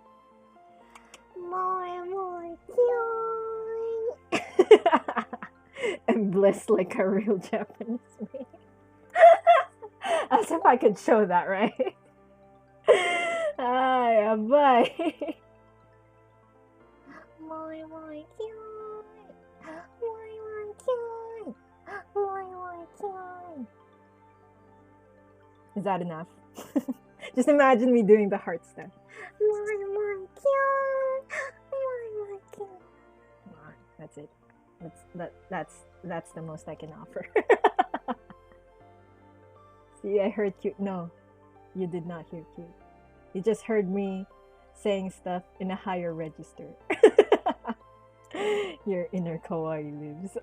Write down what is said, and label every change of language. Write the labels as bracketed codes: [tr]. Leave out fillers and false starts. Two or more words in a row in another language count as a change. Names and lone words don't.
[ja] Moe moe kyun! [en] And bliss like a real Japanese man. As if I could show that, right? Yeah, bye. [ja] Moe moe kyun! Moe moe kyun! Moe moe kyun! [en] Is that enough? Just imagine me doing the heart stuff. [ja] Moe moe kyun! Moe moe kyun! [en] Come on, that's it. That's the most I can offer. See, I heard cute. No, you did not hear cute. You just heard me saying stuff in a higher register. Your inner kawaii lives.